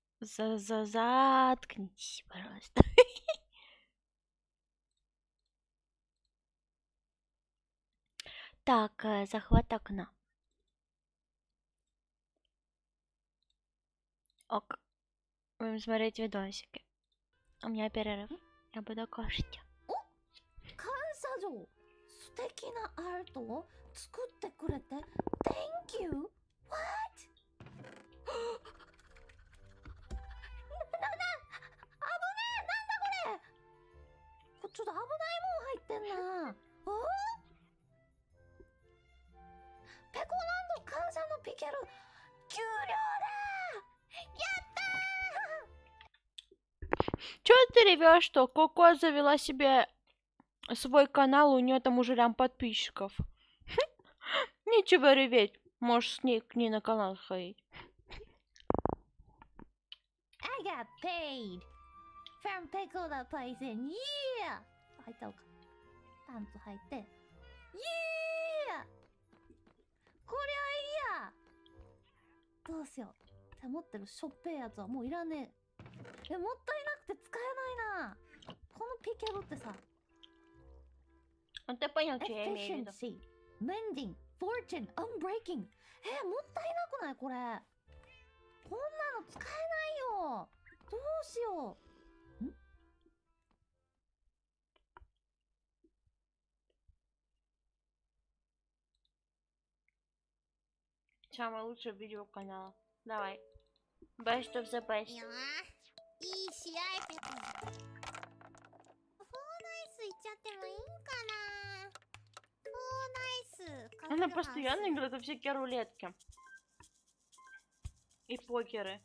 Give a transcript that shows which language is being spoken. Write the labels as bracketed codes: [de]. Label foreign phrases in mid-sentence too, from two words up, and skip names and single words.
[ru] Заткнись, пожалуйста. Так, захват окна. Ок. Будем смотреть видосики. У меня перерыв. Я буду кушать. [ja] 感謝状素敵なアートを作ってくれて [en] Thank you! What? [ja] ちょっと危ないもん入ってんな。ペコランド感謝のピケル給料だ。やったー。 [ru] Чё ты ревешь, что Коко завела себе свой канал, у нее там уже лям подписчиков. Нечего реветь, можешь к ней на канал ходить. [en] I got paid from Pecola Poison. [ja] Yeah! 入ったのか。パンツ履いて。Yeah! こりゃいいや。どうしよう。って持ってるしょっぺいやつはもういらねえ。もったいなくて使えないな。このピケロってさ。 [ru] Ты понял, что я имею в виду? [en] Efficiency, Mending, Fortune, Unbreaking. [ja] もったいなくないこれ。こんなの使えないよ。どうしよう。 [ru] Самое лучшее видео канала. Давай. [en] Best of the best. [ja] いい試合ペコ。フォーナイスいっちゃってもいいんかな。フォーナイス。 [ru] Она постоянно играет во всякие рулетки. И покеры.